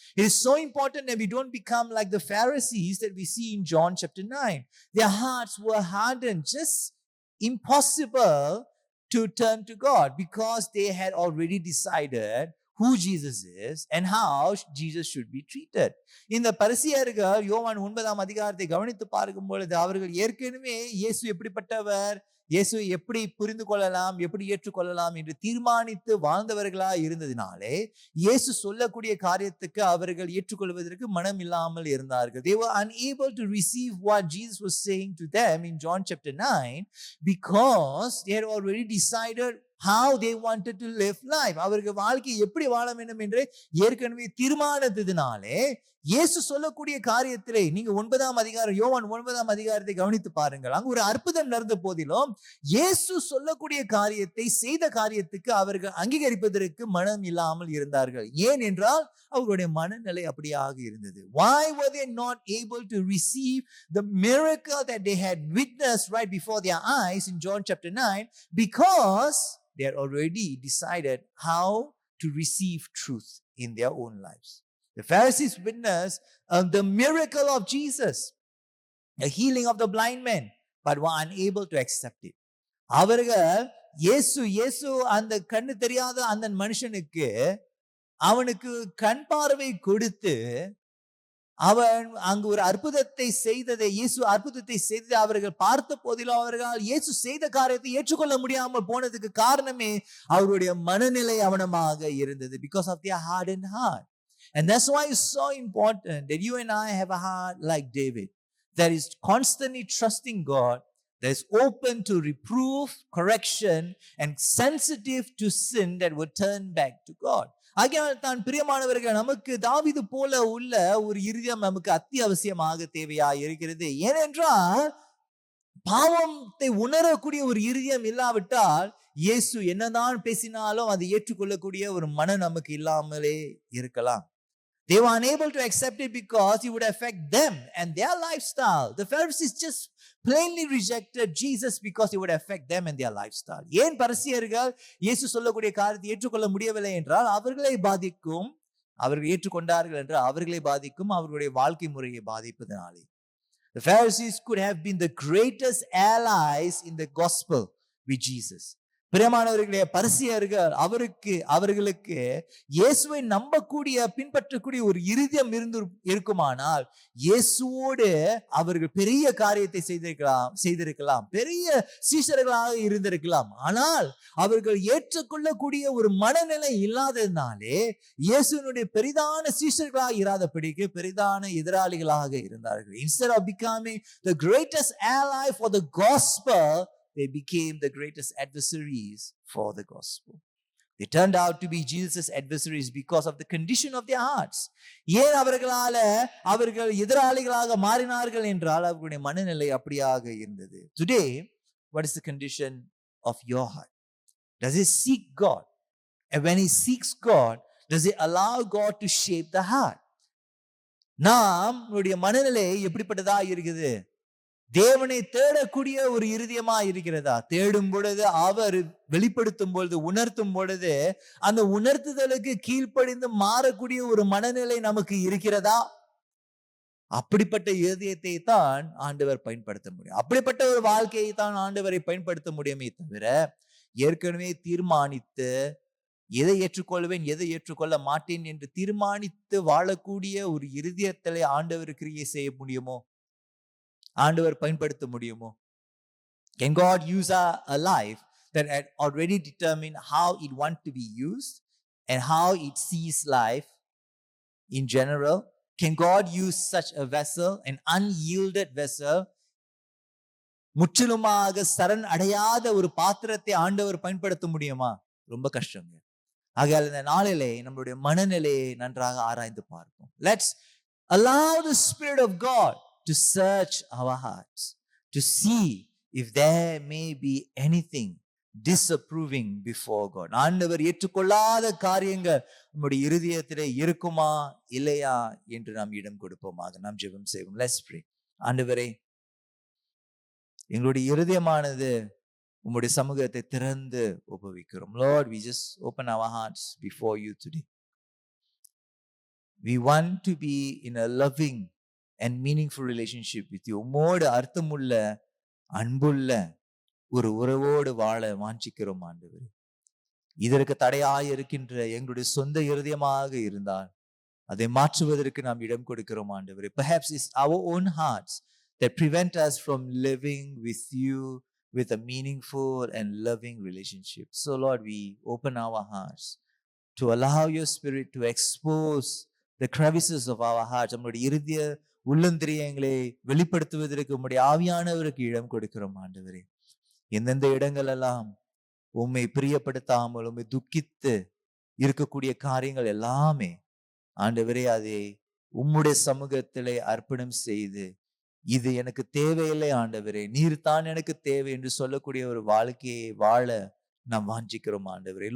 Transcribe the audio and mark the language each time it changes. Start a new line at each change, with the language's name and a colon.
English: It is so important that we don't become like the Pharisees that we see in John chapter 9. Their hearts were hardened, just impossible to turn to God, because they had already decided who Jesus is and how Jesus should be treated.
Tamil: இந்த பரிசேயர்கள் யோவான் 9ஆம் அதிகாரத்தை கவனித்து பார்க்கும் பொழுது அவர்கள் ஏற்கனவே இயேசு எப்படிப்பட்டவர், இயேசுவை எப்படி புரிந்து கொள்ளலாம், எப்படி ஏற்றுக்கொள்ளலாம் என்று தீர்மானித்து வாழ்ந்தவர்களா இருந்ததினாலே இயேசு சொல்லக்கூடிய காரியத்துக்கு அவர்கள் ஏற்றுக்கொள்வதற்கு மனம் இல்லாமல் இருந்தார்கள்.
English: They were unable to receive what Jesus was saying to them in John chapter 9 because they had already decided how they wanted to live life.
Tamil: அவர்கள் வாழ்க்கை எப்படி வாழ வேண்டும் என்று ஏற்கனவே தீர்மானித்ததினாலே இயேசு சொல்லக்கூடிய காரியத்திலே, நீங்க யோவான் 9ஆம் அதிகாரத்தை கவனித்து பாருங்கள். அங்கு ஒரு அற்புதம் நடந்த போதிலும் இயேசு சொல்லக்கூடிய காரியத்தை, செய்த காரியத்துக்கு அவர்கள் அங்கீகரிப்பதற்கு மனம் இல்லாமல் இருந்தார்கள். ஏன் என்றால் அவர்களுடைய மனநிலை அப்படியாக இருந்தது.
English: Why were they not able to receive the miracle that they had witnessed right before their eyes in John chapter 9? Because they had already decided how to receive truth in their own lives. The Pharisees witnessed the miracle of Jesus, the healing of the blind man, but were unable to accept it.
Tamil: அவர்கள் இயேசு அந்த கண்ணு தெரியாத அந்த மனுஷனுக்கு அவனுக்கு கண் பார்வை கொடுத்து அவன் அங்கு ஒரு அற்புதத்தை செய்ததை, இயேசு அற்புதத்தை செய்ததை அவர்கள் பார்த்த போதிலும் அவர்கள் இயேசு செய்த காரியத்தை ஏற்றுக்கொள்ள முடியாமல் போனதுக்கு காரணமே அவருடைய மனநிலை அவனமாக இருந்தது.
English: Because of their hardened heart. And that's why it's so important that you and I have a heart like David, that is constantly trusting God, that is open to reproof, correction, and sensitive to sin, that would turn back to God.
Tamil: ஆகையால் தான் பிரியமானவர்கள், நமக்கு தாவீது போல உள்ள ஒரு இருதயம் நமக்கு அத்தியாவசியமாக தேவையாக இருக்கிறது. ஏனென்றால் பாவத்தை உணரக்கூடிய ஒரு இருதயம் இல்லாவிட்டால் இயேசு என்னதான் பேசினாலும் அதை ஏற்றுக்கொள்ளக்கூடிய ஒரு மனம் நமக்கு இல்லாமலே இருக்கலாம்.
English: They were unable to accept it because it would affect them and their lifestyle. The Pharisees just plainly rejected Jesus because it would affect them and their lifestyle.
Tamil: ஏன் பரிசேயர்கள் இயேசு சொல்லக்கூடிய காரியத்தை ஏற்றுக்கொள்ள முடியவில்லை என்றால் அவர்களை பாதிக்கும், அவர்கள் ஏற்றுக்கொண்டார்கள் என்றால் அவர்களை பாதிக்கும், அவர்களுடைய வாழ்க்கை முறையை பாதிப்பதனாலே.
English: The Pharisees could have been the greatest allies in the gospel with Jesus.
Tamil: பிரியமானவர்களே, பரிசேயர்கள் அவர்களுக்கு இயேசுவை நம்பக்கூடிய, பின்பற்றக்கூடிய ஒரு இருதயம் இருக்குமானால் இயேசுவோடு அவர்கள் பெரிய காரியத்தை செய்திருக்கலாம், பெரிய சீஷர்களாக இருந்திருக்கலாம். ஆனால் அவர்கள் ஏற்றுக்கொள்ளக்கூடிய ஒரு மனநிலை இல்லாததினாலே இயேசுவினுடைய பெரிதான சீஷர்களாக இராதபடிக்கு பெரிதான எதிராளிகளாக இருந்தார்கள்.
English: Instead of becoming the greatest ally for the gospel, they became the greatest adversaries for the gospel. They turned out to be Jesus' adversaries because of the condition of their hearts.
Tamil: ஏன் அவர்கள் எதிராளிகளாக மாறினார்கள் என்றால் அவர்களுடைய மனநிலை அப்படியாக இருந்தது.
English: Today, what is the condition of your heart? Does it seek God? And when it seeks God, does it allow God to shape the heart?
Tamil: நம்முடைய மனநிலை எப்படிப்பட்டதா இருக்குது? தேவனை தேடக்கூடிய ஒரு இருதயமா இருக்கிறதா? தேடும் பொழுது அவர் வெளிப்படுத்தும் பொழுது, உணர்த்தும் பொழுது அந்த உணர்த்துதலுக்கு கீழ்ப்படிந்து மாறக்கூடிய ஒரு மனநிலை நமக்கு இருக்கிறதா? அப்படிப்பட்ட இருதயத்தை தான் ஆண்டவர் பயன்படுத்த முடியும். அப்படிப்பட்ட ஒரு வாழ்க்கையை தான் ஆண்டவரை பயன்படுத்த முடியுமே தவிர, ஏற்கனவே தீர்மானித்து எதை ஏற்றுக்கொள்வேன் எதை ஏற்றுக்கொள்ள மாட்டேன் என்று தீர்மானித்து வாழக்கூடிய ஒரு இருதயத்திலே ஆண்டவர் கிரியை செய்ய முடியுமோ? ஆண்டவர் பயன்படுத்த முடியுமோ?
English: Can God use a life that had already determined how it wants to be used and how it sees life in general? Can God use such a vessel, an unyielded vessel?
Tamil: முற்றிலுமாக சரண் அடையாத ஒரு பாத்திரத்தை ஆண்டவர் பயன்படுத்த முடியுமா? ரொம்ப கஷ்டங்க. ஆகையால் இந்த நாளிலே நம்மளுடைய மனநிலையை நன்றாக ஆராய்ந்து பார்ப்போம்.
English: Let's allow the Spirit of God to search our hearts, to see if there may be anything disapproving before God.
Tamil: ஆண்டவர் ஏற்றுக்கொள்ளாத காரியங்கள் நம்முடைய இருதயத்திலே இருக்குமா இல்லையா என்று நாம் இடம் கொடுப்போமாக. நாம் ஜெபம் செய்வோம்.
English: Let's pray.
Tamil: ஆண்டவரே, எங்களுடைய இருதயமானது உம்முடைய சமூகத்தை திறந்து ஒப்புவிக்கிறோம்.
English: Lord, we just open our hearts before you today. We want to be in a loving and meaningful relationship with you.
Tamil: உம்மோடு அர்த்தமுள்ள அன்புள்ள ஒரு உறவோடு வாழ வாஞ்சிக்கிறோம் ஆண்டவரே. இதற்கு தடையாய் இருக்கின்ற எங்களுடைய சொந்த இருதயமாக இருந்தால் அதை மாற்றுவதற்கு நாம் இடம் கொடுக்கிறோம் ஆண்டவரே.
English: Perhaps it's our own hearts that prevent us from living with you with a meaningful and loving relationship. So Lord, we open our hearts to allow your Spirit to expose the crevices of our hearts.
Tamil: நம்முடைய இருதய உள்ளந்திரியங்களை வெளிப்படுத்துவதற்கு உம்முடைய ஆவியானவருக்கு இடம் கொடுக்கிறோம் ஆண்டவரே. எந்தெந்த இடங்கள் எல்லாம் உம்மை பிரியப்படுத்தாமல் உம்மை துக்கித்து இருக்கக்கூடிய காரியங்கள் எல்லாமே ஆண்டவரே, அதை உம்முடைய சமூகத்திலே அர்ப்பணம் செய்து, இது எனக்கு தேவையில்லை ஆண்டவரே, நீர் தான் எனக்கு தேவை என்று சொல்லக்கூடிய ஒரு வாழ்க்கையை வாழ நாம் வாஞ்சிக்கிறோம் ஆண்டவரே.